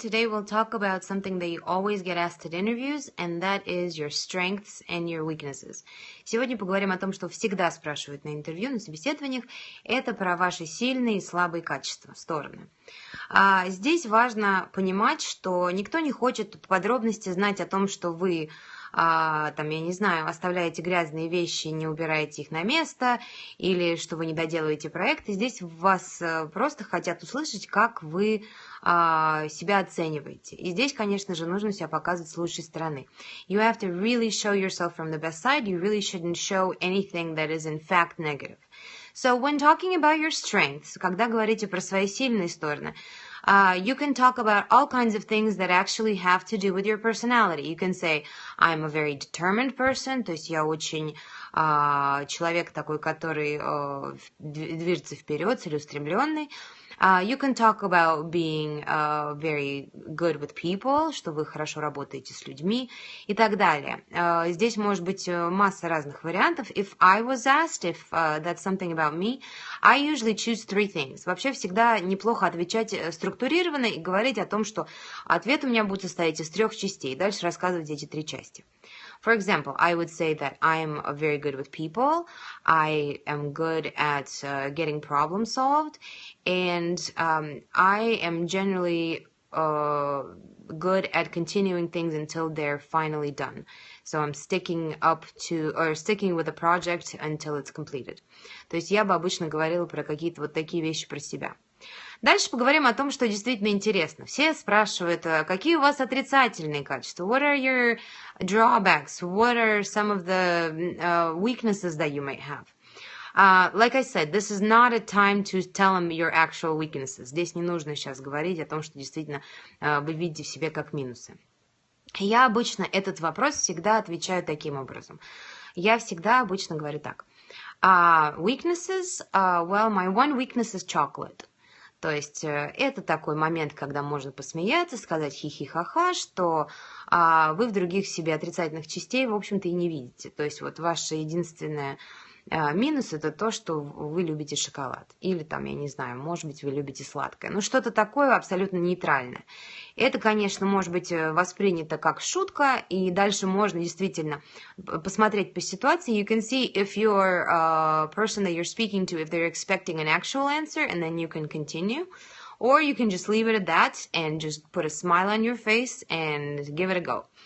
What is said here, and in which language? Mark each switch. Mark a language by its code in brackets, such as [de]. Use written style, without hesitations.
[en] Today we'll talk about something that you always get asked at interviews, and that is your strengths and your weaknesses. [ru] Сегодня поговорим о том, что всегда спрашивают на интервью, на собеседованиях. Это про ваши сильные и слабые качества, стороны. Здесь важно понимать, что никто не хочет в подробности знать о том, что вы там, я не знаю, оставляете грязные вещи, не убираете их на место, или что вы не доделываете проект. И здесь вас просто хотят услышать, как вы себя оцениваете. И здесь, конечно же, нужно себя показывать с лучшей стороны. [en] You have to really show yourself from the best side. You really shouldn't show anything that is in fact negative. So when talking about your strengths, [ru] когда говорите про свои сильные стороны, [en] you can talk about all kinds of things that actually have to do with your personality. You can say, I'm a very determined person, [ru] то есть я очень человек такой, который движется вперед, целеустремленный. [en] You can talk about being very good with people, [ru] что вы хорошо работаете с людьми и так далее. Здесь может быть масса разных вариантов. [en] If I was asked if that's something about me, I usually choose three things. [ru] Вообще всегда неплохо отвечать структурированно и говорить о том, что ответ у меня будет состоять из 3 частей. Дальше рассказывать эти 3 части. [en] For example, I would say that I'm very good with people, I am good at getting problems solved, and I am generally good at continuing things until they're finally done. So I'm sticking with a project until it's completed. [ru] То есть я бы обычно говорила про какие-то вот такие вещи про себя. Дальше поговорим о том, что действительно интересно. Все спрашивают, какие у вас отрицательные качества? [en] What are your drawbacks? What are some of the weaknesses that you might have? Like I said, this is not a time to tell them your actual weaknesses. [ru] Здесь не нужно сейчас говорить о том, что действительно вы видите в себе как минусы. Я обычно этот вопрос всегда отвечаю таким образом. Я всегда обычно говорю так. [en] Weaknesses, well, my one weakness is chocolate. [ru] То есть это такой момент, когда можно посмеяться, сказать хихи-ха-ха, что вы в других себе отрицательных частей, в общем-то, и не видите. То есть вот ваше единственное минус – это то, что вы любите шоколад. Или там, я не знаю, может быть, вы любите сладкое. Ну, что-то такое абсолютно нейтральное. Это, конечно, может быть воспринято как шутка, и дальше можно действительно посмотреть по ситуации. [en] You can see if your person that you're speaking to, if they're expecting an actual answer, and then you can continue. Or you can just leave it at that and just put a smile on your face and give it a go.